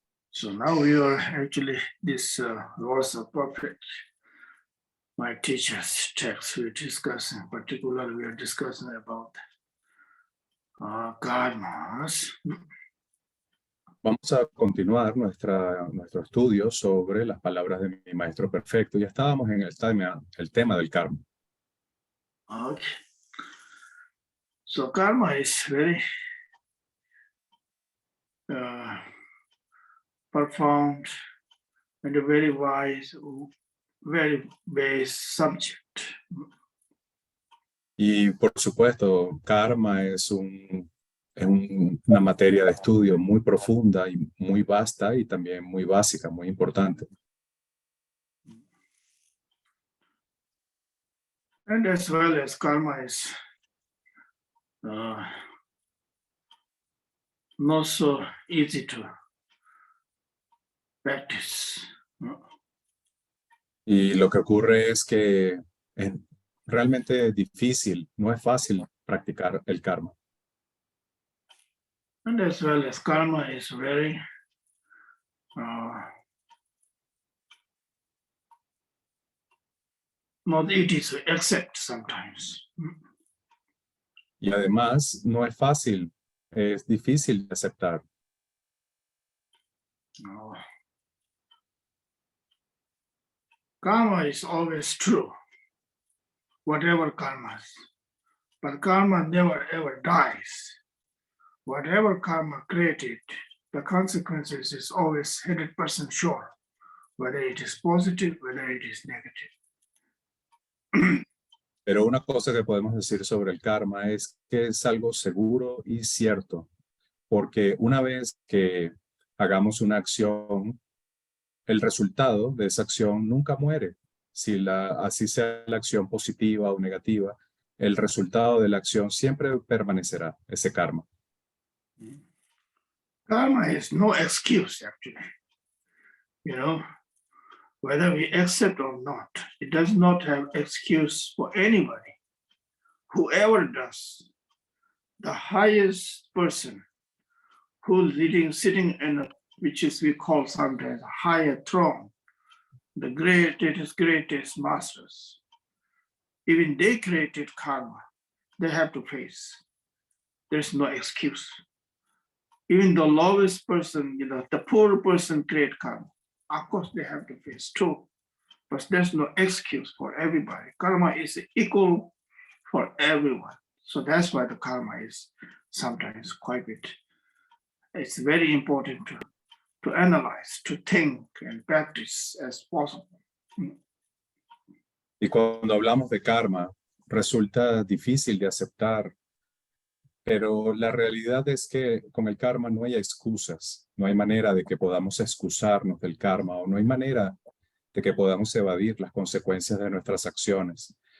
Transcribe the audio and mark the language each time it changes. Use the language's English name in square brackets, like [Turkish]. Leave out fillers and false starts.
[English] So now we are actually this words of perfect. My teacher's text we're discussing, particularly we are discussing about karmas. [Spanish] Vamos a continuar nuestro estudio sobre las palabras de mi maestro perfecto. Ya estábamos en el tema del karma. [English] Okay. So karma is very profound and a very wise, very base subject. [Spanish] Y por supuesto, karma es una materia de estudio muy profunda y muy vasta y también muy básica, muy importante. [English] And as well as karma is not so easy to practice. [Spanish] Y lo que ocurre es que es realmente difícil, no es fácil practicar el karma. [English] And as well as karma is very not easy to accept sometimes. [Spanish] Y además no es fácil, es difícil de aceptar. [English] Karma is always true, whatever karma is. But karma never ever dies. Whatever karma created, the consequences is always 100% sure, whether it is positive, whether it is negative. [Spanish] Pero una cosa que podemos decir sobre el karma es que es algo seguro y cierto, porque una vez que hagamos una acción, el resultado de esa acción nunca muere. Así sea la acción positiva o negativa, el resultado de la acción siempre permanecerá, ese karma. [English] Karma is no excuse, actually. You know, whether we accept or not, it does not have excuse for anybody. Whoever does, the highest person who's sitting in a, which is we call sometimes a higher throne, the greatest masters, even they created karma, they have to face. There's no excuse. Even the lowest person, the poor person create karma. Of course, they have to face too, but there's no excuse for everybody. Karma is equal for everyone. So that's why the karma is sometimes quite a bit. It's very important to analyze, to think and practice as possible. [Spanish] Y cuando hablamos de karma, resulta difícil de aceptar, pero la realidad es que con el karma no hay excusas, no hay manera de que podamos excusarnos del karma o no hay manera de que podamos evadir las consecuencias de nuestras acciones.